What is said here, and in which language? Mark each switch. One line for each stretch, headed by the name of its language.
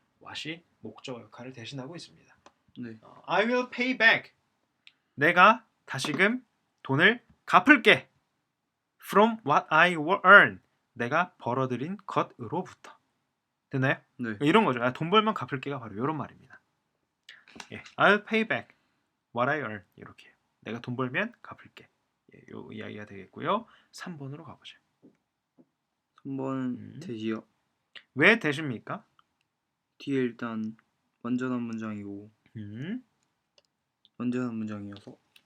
Korean: what이 목적어 역할을 대신하고 있습니다. 네.
English: I will pay back.
Korean: 내가 다시금 돈을 갚을게.
English: From what I earn.
Korean: 내가 벌어들인 것으로부터. 됐나요? 네. 이런 거죠. 돈 벌면 갚을게가 바로 이런 말입니다.
English: 예, I'll pay back what I earn.
Korean: 이렇게. 내가 돈 벌면 갚을게. 예, 요 이야기가 되겠고요. 3번으로 가보죠. 3번 대시요. 왜 대십니까? 뒤에 일단 완전한 문장이고 완전한 문장이어서